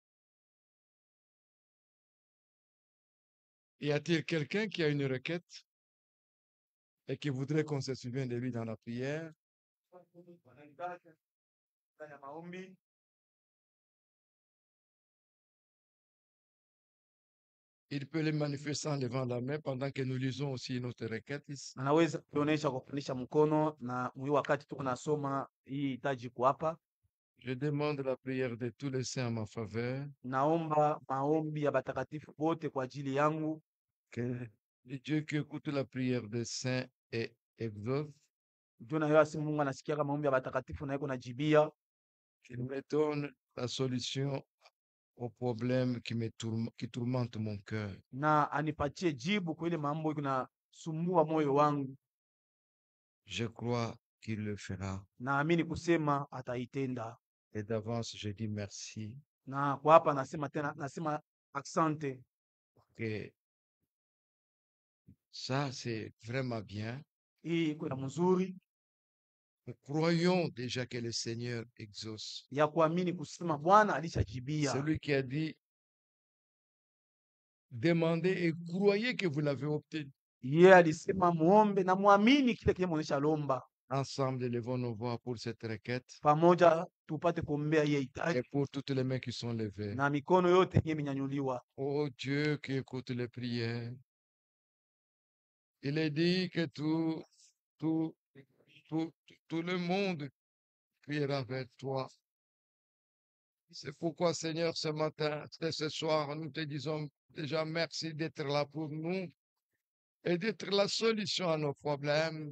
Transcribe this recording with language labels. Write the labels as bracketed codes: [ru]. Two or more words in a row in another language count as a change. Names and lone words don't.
[fr] Y a-t-il quelqu'un qui a une requête et qui voudrait qu'on se souvienne de lui dans la prière? Il peut les manifester en levant la main pendant que nous lisons aussi notre requête ici. [sw] Anaweza kuonyesha kwa kupandisha mkono, na mwi wakati tuko nasoma hii hitaji hapa. [fr] Je demande la prière de tous les saints en ma faveur. [sw] Naomba maombi ya batakatifu wote kwa ajili yangu. [fr] Que Dieu qui écoute la prière des saints et exauce, [sw] Ndio na yeye Mungu anasikia maombi ya batakatifu na yeye kunajibia. [fr] qu'il me donne la solution au problème qui tourmente mon cœur. [sw] Na anipatie jibu kwa ile mambo kunasumbua moyo wangu. [fr] Je crois qu'il le fera. [sw] Naamini kusema ataitenda. [fr] Et d'avance, je dis merci. [sw] Na kwa hapa nasema asante. [fr] Que ça, c'est vraiment bien. [sw] Hii kuna mzuri. [fr] Nous croyons déjà que le Seigneur exauce. [sw] Ya kuamini kusema Bwana alishajibia. [fr] Celui qui a dit, demandez et croyez que vous l'avez obtenu. [sw] Yeye alisema muombe na muamini kile kile mwonesha lomba. [fr] Ensemble, élevons nos voix pour cette requête. [sw] Pamoja tupate kuombea yeye [fr] Et [sw] hitaji. [fr] pour toutes les mains qui sont levées. [sw] Na mikono yote yenye minyanyuliwa. [fr] Oh Dieu qui écoute les prières. Il est dit que tout le monde priera vers toi. C'est pourquoi, Seigneur, ce matin, ce soir, nous te disons déjà merci d'être là pour nous et d'être la solution à nos problèmes.